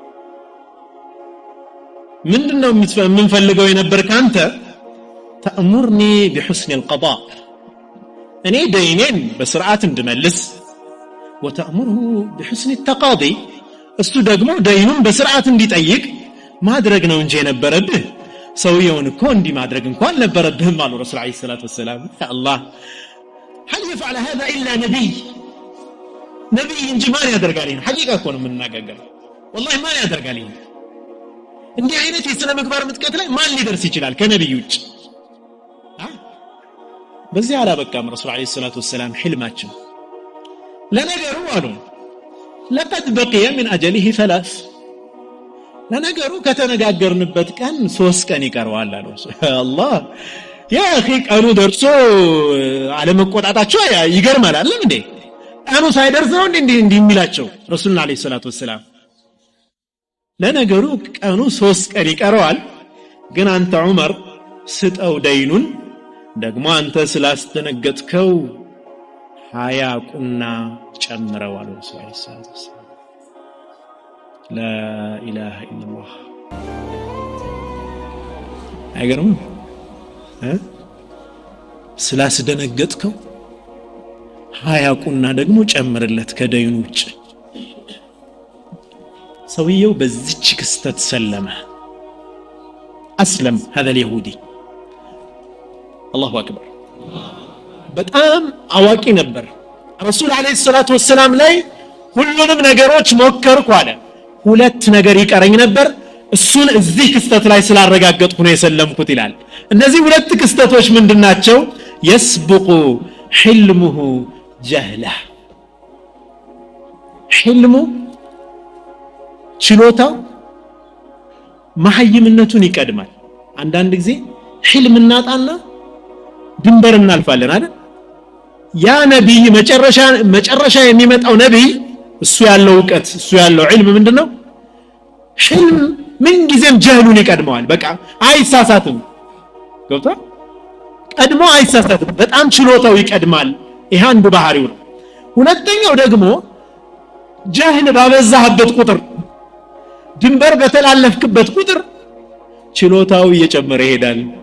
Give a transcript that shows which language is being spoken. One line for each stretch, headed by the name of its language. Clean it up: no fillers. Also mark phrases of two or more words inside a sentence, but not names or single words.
Amharic: ምንድነው የምንፈልገው የነበር ካንተ ተአሙርኒ
Arabic: بحسن القضاء
Amharic: እኔ ደይኔን በስርዓት እንድመልስ
Arabic: وتأمره بحسن التقاضي
Amharic: እሱ ደግሞ ደይኑን በስርዓት እንዲጠይቅ ማድረግ ነው እንጂ የነበረብህ ሰውየውን እኮ እንዲ ማድረግ እንኳን ነበረብህም አሉ
Arabic: رسول عليه الصلاة والسلام يا الله هل يفعل هذا الا نبي
Amharic: እንጂ ማን ያደርጋል ይሄን ሐቂቃ እኮ ነው የምናገረው والله ማን ያደርጋል ይሄን እንዲህ አይነት የሥነ ምግባር ምጥቀት ላይ ማን ሊደርስ ይችላል ከነብዩ ውጭ በዚህ አላበቃም
Arabic: رسول عليه الصلاة والسلام
Amharic: ህልማቸው ለነገሩ አሉ
Arabic: لقد بقي من اجله
Amharic: 3 ለነገሩ ከተነጋገርንበት ቀን 3 ቀን ይቀርዋል አሉ አላህ ያ اخي ቀኑ ደርሶ አለመቆጣጣቸው ይገርማል አይደል እንዴ ቀኑ ሳይደርስ ነው እንዴ የሚላቸው
Arabic: رسول عليه الصلاة والسلام
Amharic: ለነገሩ ቀኑ 3 ቀን ይቀርዋል ግን አንተ ዑመር ስጠው ደይኑን ደግሞ አንተ ስላስተነገጥከው 20 ቁና ጨምረው አሉ
Arabic: رسول عليه الصلاة والسلام لا اله الا الله
Amharic: አይገርም ስላስደነገጥከው 20 ቁና ደግሞ ጨምርለት ከደይኑ ውጭ ሰውየው በዚች ክስተት ሰለመ
Arabic: اسلم هذا اليهودي الله اكبر
Amharic: በጣም አዋቂ ነበር
Arabic: رسول عليه الصلاة والسلام
Amharic: ላይ ሁሉንም ነገሮች ሞከርኩ አለ ሁለት ነገር ይቀረኝ ነበር እሱን እዚህ ክስተት ላይ ስላረጋገጥኩ ነው የሰለምኩት ይላል እነዚህ ሁለት ክስተቶች ምንድናቸው
Arabic: يسبق حلمه جهله
Amharic: حلمه ችሎታው መሐይምነቱን ይቀድማል አንዳንድ ጊዜ ህልም እናጣና ድንበር እናልፋለን አይደል ያ ነብይ መጨረሻ የሚመጣው ነብይ እሱ ያለው ዕውቀት እሱ ያለው ዒልም ምንድነው ህልም ምን ጊዜም ጀህሉን ይቀድመዋል በቃ አይሳሳትም ገብታ ቀድሞ አይሳሳትም በጣም ችሎታው ይቀድማል ይሄ አንዱ ባህሪው ነው ሁለተኛው ደግሞ ጀህል ባበዛህበት ቁጥር ድንበር በተላለፍክበት ቁጥር ችሎታው እየጨመረ ይሄዳል